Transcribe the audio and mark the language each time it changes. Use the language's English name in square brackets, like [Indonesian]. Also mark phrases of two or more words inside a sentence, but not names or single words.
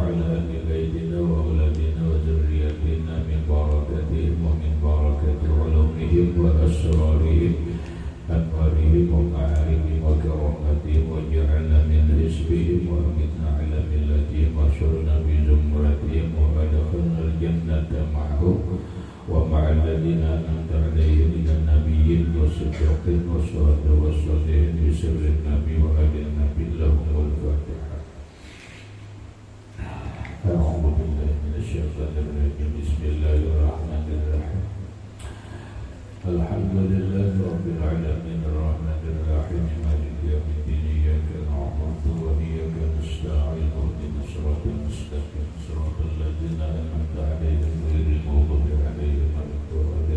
[Arabic] على أهل بيتنا وأولادنا وذرياتنا من بركاتهم ومن بركة علومهم وأسرارهم أنوارهم ومعارفهم وكراماتهم وجعلنا من حزبهم وأمتنا على ملتهم واحشرنا بزمرتهم وأدخلنا الجنة معهم ومع الذين أنعمت عليهم من النبيين والصديقين والشهداء والصالحين بسر النبي وآل النبي لهم والفاتحة. أعوذ بالله من الشيطان الرجيم. بسم الله الرحمن الرحيم. الحمد لله رب العالمين الرحمن الرحيم مالك يوم الدين إياك نعبد وإياك نستعين اهدنا الصراط المستقيم صراط الذين أنعمت عليهم غير المغضوب عليهم ولا الضالين.